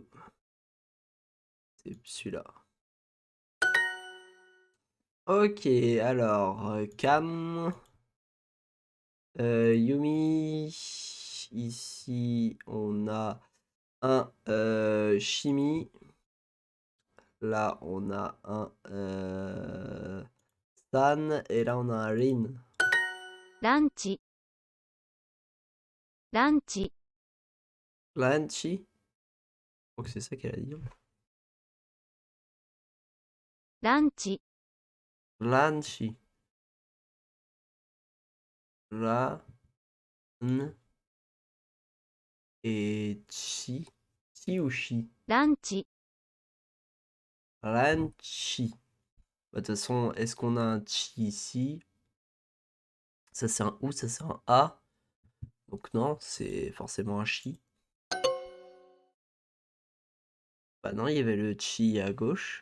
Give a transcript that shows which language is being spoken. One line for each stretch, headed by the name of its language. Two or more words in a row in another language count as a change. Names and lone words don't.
French: C'est celui-là. Ok, alors, Kam. Yumi. Ici, on a un Shimi. Là, on a un San. Et là, on a un Rin.
Japanese: ランチ。ランチ。
French: Lanchi. Je crois que c'est ça qu'elle a dit.
Japanese: ランチ。
French: Lanchi. La. N. Et Chi. Chi ou Chi?
Japanese: ランチ。
French: Lanchi. Bah, de toute façon, est-ce qu'on a un Chi ici? Ça c'est un ou, ça c'est un A. Donc non, c'est forcément un Chi. Bah non, il y avait le Chi à gauche.